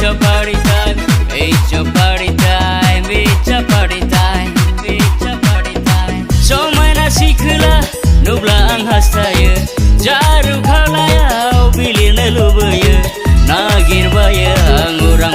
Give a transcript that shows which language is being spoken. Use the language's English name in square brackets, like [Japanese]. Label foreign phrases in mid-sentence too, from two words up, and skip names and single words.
[English] your party time, it's your party time, it's your party time, it's your party time. [Bodo] समायना सिखोला नुब्ला आं हास्थायो जारु खावलायाव बिलिरनो लुबैयो नागिरबायो आं